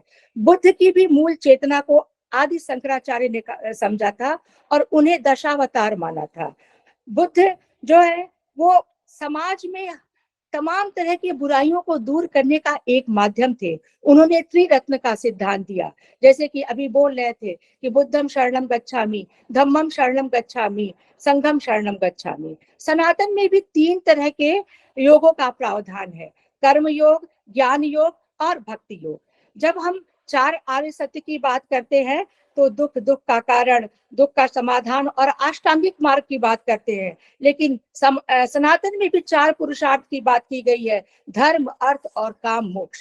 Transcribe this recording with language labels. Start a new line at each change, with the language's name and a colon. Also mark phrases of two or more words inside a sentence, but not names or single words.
Hindi: बुद्ध की भी मूल चेतना को आदि शंकराचार्य ने समझा था और उन्हें दशावतार माना था। बुद्ध जो है वो समाज में तमाम तरह की बुराइयों को दूर करने का एक माध्यम थे। उन्होंने त्रिरत्न का सिद्धांत दिया, जैसे कि अभी बोल रहे थे कि
Pali: बुद्धम शरणम गच्छामि, धम्मम शरणम गच्छामि, संघम शरणम गच्छामि।
Hindi: सनातन में भी 3 तरह के योगों का प्रावधान है, कर्म योग, ज्ञान योग और भक्ति योग। जब हम 4 आर्य सत्य की बात करते हैं तो दुख, दुख का कारण, दुख का समाधान और अष्टांगिक मार्ग की बात करते हैं। लेकिन सनातन में भी 4 पुरुषार्थ की बात की गई है, धर्म, अर्थ और काम, मोक्ष।